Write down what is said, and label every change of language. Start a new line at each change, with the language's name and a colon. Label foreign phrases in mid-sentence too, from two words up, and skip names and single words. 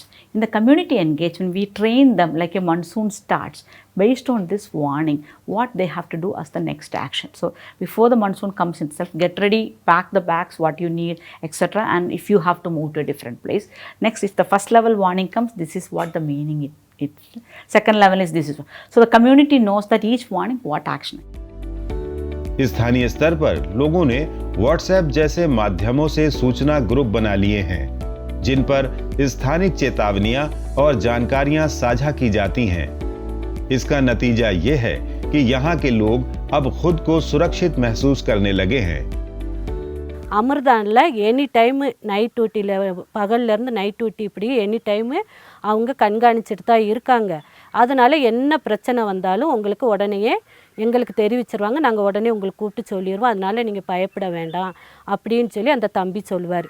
English: In the community engagement, we train them like a monsoon starts based on this warning, what they have to do as the next action. So before the monsoon comes itself, get ready, pack the bags, what you need, etc. And if you have to move to a different place. Next, if the first level warning comes, this is what the meaning is. Second level is this is. So the community knows that each warning, what action.
Hindi: स्थानीय स्तर पर लोगों ने व्हाट्सएप जैसे माध्यमों से सूचना ग्रुप बना लिए हैं, जिन पर स्थानिक चेतावनियां और जानकारियां साझा की जाती हैं। इसका नतीजा ये है कि यहाँ के लोग अब खुद को सुरक्षित महसूस करने लगे हैं।
Tamil: அமிர்தானில்
English: any time
Tamil: நைட் டியூட்டியில் பகல்லேருந்து
English: night duty
Tamil: இப்படி
English: any time
Tamil: அவங்க கண்காணிச்சிட்டு தான் இருக்காங்க. அதனால் என்ன பிரச்சனை வந்தாலும் உங்களுக்கு உடனேயே எங்களுக்கு தெரிவிச்சிருவாங்க. நாங்கள் உடனே உங்களுக்கு கூப்பிட்டு சொல்லிடுவோம். அதனால் நீங்கள் பயப்பட வேண்டாம் அப்படின்னு சொல்லி அந்த தம்பி சொல்லுவார்.